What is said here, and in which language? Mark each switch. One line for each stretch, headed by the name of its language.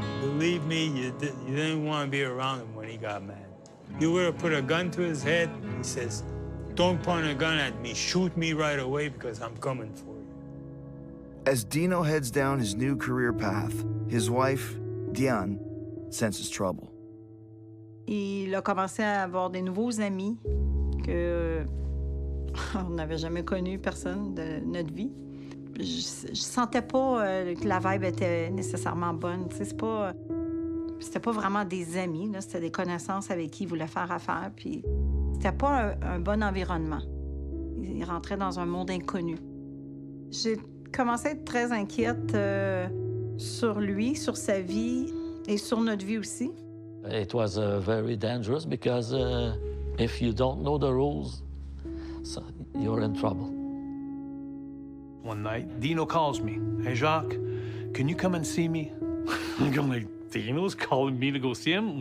English: Believe me, you didn't want to be around him when he got mad. You would have put a gun to his head. He says, don't point a gun at me. Shoot me right away because I'm coming for you. As Dino heads down his new career path, his wife, Diane, senses trouble.
French: Il a commencé à avoir des nouveaux amis que on n'avait jamais connu personne de notre vie. Je sentais pas que la vibe était nécessairement bonne. C'était pas vraiment des amis, là. C'était des connaissances avec qui il voulait faire affaire. Puis c'était pas un bon environnement. Il rentrait dans un monde inconnu. J'ai commencé à être très inquiète sur lui, sur sa vie et sur notre vie aussi.
English: It was very dangerous because if you don't know the rules, so you're in trouble. One night, Dino calls me. Hey, Jacques, can you come and see me? I'm like, Dino's calling me to go see him?